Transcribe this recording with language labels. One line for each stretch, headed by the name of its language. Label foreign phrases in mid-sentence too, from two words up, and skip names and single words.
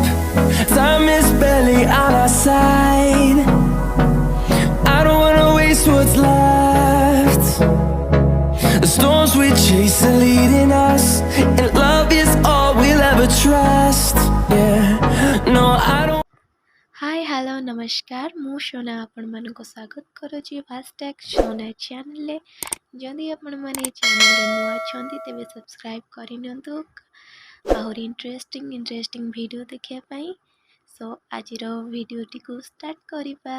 English: Time is barely on our side. I don't wanna waste what's left. The storms we chase are leading us, and love is all we'll ever trust. Yeah, no, I don't. hi hello
Odia: ନମସ୍କାର ମୁଁ ସୋନା ଆପଣ ମାନଙ୍କୁ ସ୍ୱାଗତ କରୁଛି ଫାଷ୍ଟାଗ ସୋନା ଚ୍ୟାନେଲ ରେ। ଯଦି ଆପଣ ମାନେ ଚ୍ୟାନେଲ ରେ ନୂଆ ଛନ୍ତି ତେବେ ସବସ୍କ୍ରାଇବ କରି ନିଅନ୍ତୁ ଆଉ
English: interesting video
Odia: ଦେଖିବା ପାଇଁ। ସୋ ଆଜି ର ଭିଡିଓ ଟି କୁ ଷ୍ଟାର୍ଟ କରିବା।